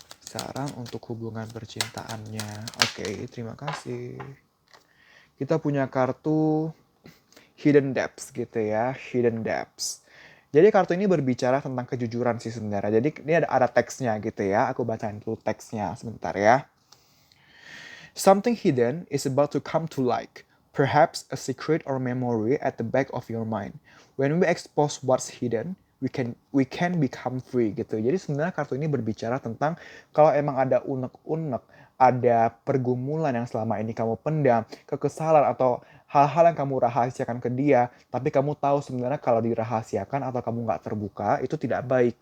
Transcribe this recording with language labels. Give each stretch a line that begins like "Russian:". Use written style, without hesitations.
Indonesian: Saran untuk hubungan percintaannya. Oke, terima kasih. Kita punya kartu Hidden Depths gitu ya, Hidden Depths. Jadi kartu ini berbicara tentang kejujuran sih sebenarnya. Jadi ini ada teksnya gitu ya. Aku bacain dulu teksnya sebentar ya.
English: Something hidden is about to come to light. Perhaps a secret or memory at the back of your mind. When we expose what's hidden, we can become free gitu.
Indonesian: Jadi sebenarnya kartu ini berbicara tentang kalau emang ada unek-unek, ada pergumulan yang selama ini kamu pendam, kekesalan atau hal-hal yang kamu rahasiakan ke dia, tapi kamu tahu sebenarnya kalau dirahasiakan atau kamu nggak terbuka itu tidak baik.